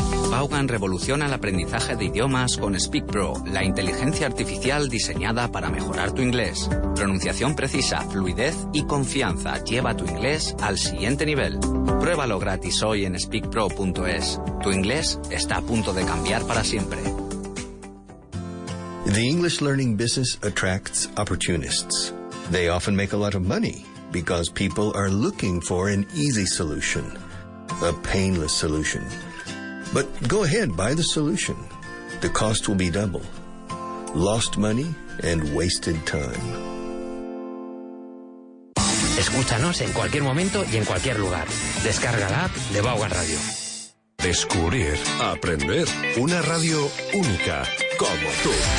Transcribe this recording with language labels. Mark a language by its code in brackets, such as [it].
[es] Vaughan revoluciona el aprendizaje de idiomas con Speak Pro, la inteligencia artificial diseñada para mejorar tu inglés. Pronunciación precisa, fluidez y confianza lleva tu inglés al siguiente nivel. Pruébalo gratis hoy en speakpro.es. Tu inglés está a punto de cambiar para siempre. [en] The English learning business attracts opportunists. They often make a lot of money because people are looking for an easy solution, a painless solution. But go ahead, buy the solution. The cost will be double. Lost money and wasted time. [es] Escúchanos en cualquier momento y en cualquier lugar. Descarga la app de Vaughan Radio. Descubrir, aprender, una radio única, como tú.